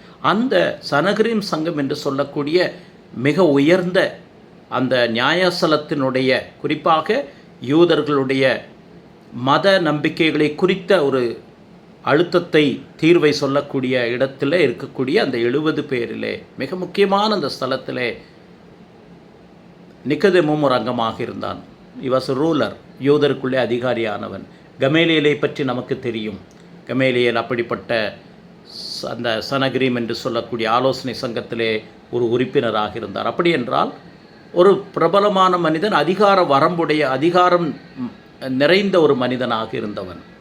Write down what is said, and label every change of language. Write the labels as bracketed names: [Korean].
[Tamil] அந்த சனகரிம் சங்கம் என்று சொல்லக்கூடிய மிக உயர்ந்த அந்த நியாயஸ்தலத்தினுடைய, குறிப்பாக யூதர்களுடைய மத நம்பிக்கைகளை குறித்த ஒரு அழுத்தத்தை, தீர்வை சொல்லக்கூடிய இடத்துல இருக்கக்கூடிய அந்த 70 பேரிலே மிக முக்கியமான அந்த ஸ்தலத்திலே நிக்கதேமும் ஒரு அங்கமாக இருந்தான். [English] he was a ruler, [Tamil] யூதருக்குள்ளே அதிகாரியானவன். கமேலியலை பற்றி நமக்கு தெரியும். கமேலியல் அப்படிப்பட்ட அந்த சனகரிம் என்று சொல்லக்கூடிய ஆலோசனை சங்கத்திலே ஒரு உறுப்பினராக இருந்தார். அப்படி என்றால் ஒரு பிரபலமான மனிதன், அதிகார வரம்புடைய, அதிகாரம் நிறைந்த ஒரு மனிதனாக இருந்தவன்.